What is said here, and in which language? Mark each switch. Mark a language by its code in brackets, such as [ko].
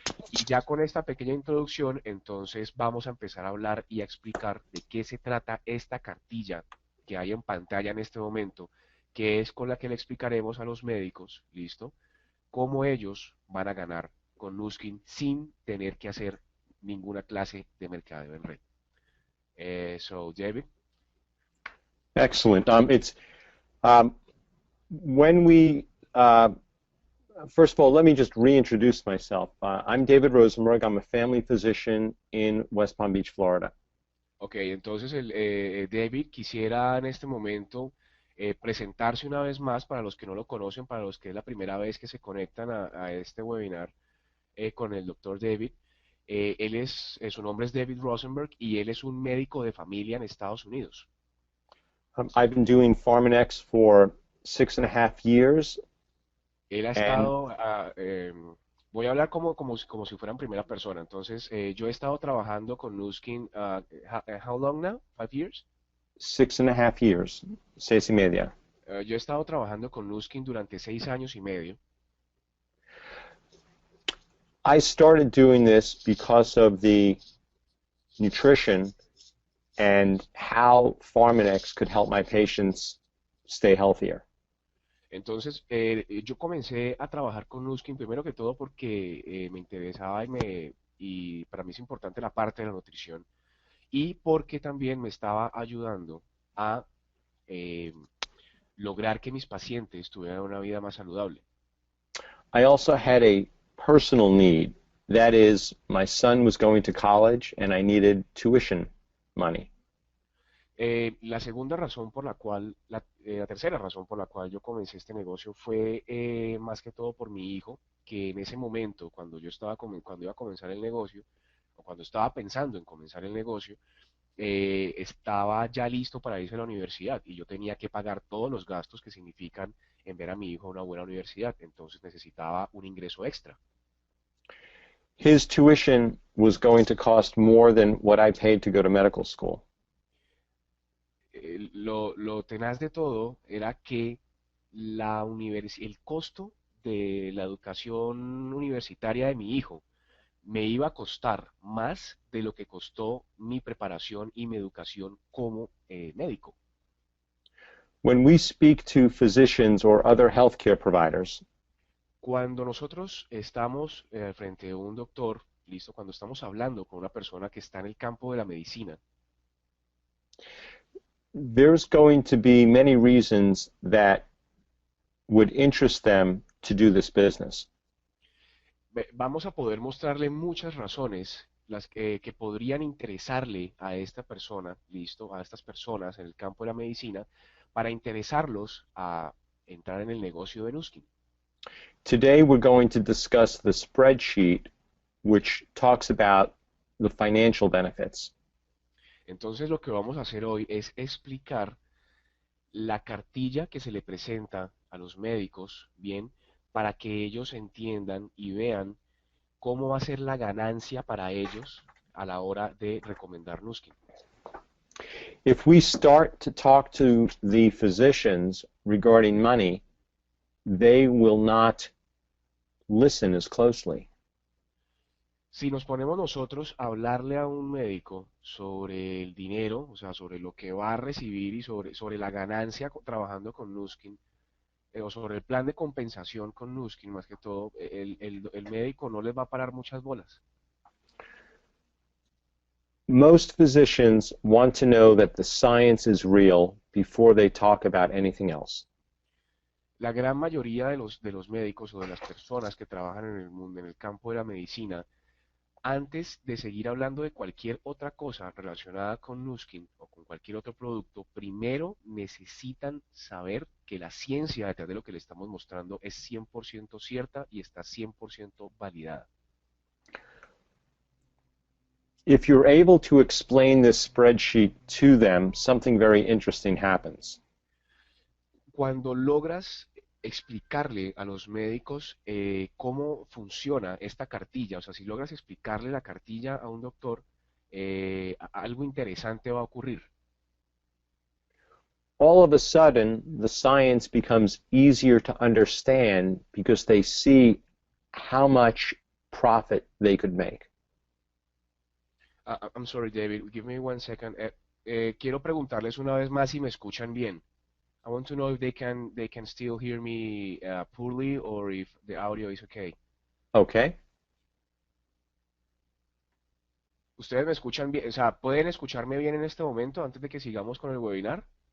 [es] Y ya con esta pequeña introducción, entonces vamos a empezar a hablar y a explicar de qué se trata esta cartilla que hay en pantalla en este momento, que es con la que le explicaremos a los médicos, ¿listo? Cómo ellos van a ganar con Nuskin sin tener que hacer ninguna clase de mercadeo en red. [en] So, David. Excellent. It's when we first of all, let me just reintroduce myself. I'm David Rosenberg. I'm a family physician in West Palm Beach, Florida. [es] Ok, entonces David quisiera en este momento presentarse una vez más para los que no lo conocen, para los que es la primera vez que se conectan a este webinar con el doctor David. Su nombre es David Rosenberg y él es un médico de familia en Estados Unidos. [en] I've been doing Pharmanex for 6.5 years, [es] Él ha [en] and [es] estado, voy a hablar como si fuera en primera persona. Entonces, yo he estado trabajando con Nuskin, [en] how long now? 5 years? 6.5 years, 6.5. [es] Yo he estado trabajando con Nuskin durante 6 años y medio. [en] I started doing this because of the nutrition and how Pharmanex could help my patients stay healthier. [es] Entonces, yo comencé a trabajar con Nuskin primero que todo porque me interesaba y para mí es importante la parte de la nutrición y porque también me estaba ayudando a eh, lograr que mis pacientes tuvieran una vida más saludable. [en] I also had a personal need. That is, my son was going to college and I needed tuition money. [es] La segunda razón por la cual, la tercera razón por la cual yo comencé este negocio fue más que todo por mi hijo, que en ese momento, cuando iba a comenzar el negocio, o cuando estaba pensando en comenzar el negocio, estaba ya listo para irse a la universidad y yo tenía que pagar todos los gastos que significan enviar a mi hijo a una buena universidad, entonces necesitaba un ingreso extra. [en] His tuition was going to cost more than what I paid to go to medical school. [es] Lo tenaz de todo era que el costo de la educación universitaria de mi hijo me iba a costar más de lo que costó mi preparación y mi educación como médico. [en] When we speak to physicians or other healthcare providers, [es] Cuando nosotros estamos frente a un doctor, listo, cuando estamos hablando con una persona que está en el campo de la medicina, [en] there's going to be many reasons that would interest them to do this business. [es] vamos a poder mostrarle muchas razones las que podrían interesarle a esta persona, listo, a estas personas en el campo de la medicina, para interesarlos a entrar en el negocio de Nuskin. [en] Today we're going to discuss the spreadsheet which talks about the financial benefits. [es] Entonces lo que vamos a hacer hoy es explicar la cartilla que se le presenta a los médicos, bien, para que ellos entiendan y vean cómo va a ser la ganancia para ellos a la hora de recomendar Nuskin. [en] If we start to talk to the physicians regarding money, they will not listen as closely. [es] Si nos ponemos nosotros a hablarle a un médico sobre el dinero, o sea, sobre lo que va a recibir y sobre la ganancia trabajando con Nuskin, o sobre el plan de compensación con Nuskin, más que todo, el médico no les va a parar muchas bolas. [en] Most physicians want to know that the science is real before they talk about anything else. [es] La gran mayoría de los médicos o de las personas que trabajan en el mundo, en el campo de la medicina, antes de seguir hablando de cualquier otra cosa relacionada con Nuskin o con cualquier otro producto, primero necesitan saber que la ciencia detrás de lo que le estamos mostrando es 100% cierta y está 100% validada. [en] If you're able to explain this spreadsheet to them, something very interesting happens. [es] Cuando logras explicarle a los médicos cómo funciona esta cartilla, o sea, si logras explicarle la cartilla a un doctor, algo interesante va a ocurrir. [en] All of a sudden, the science becomes easier to understand because they see how much profit they could make. I'm sorry, David, give me one second. [es] Quiero preguntarles una vez más si me escuchan bien. [en] I want to know if they can still hear me poorly or if the audio is okay. Okay. [es] ¿Ustedes me escuchan bien? O sea, ¿pueden escucharme bien en este momento antes de que sigamos con el webinar?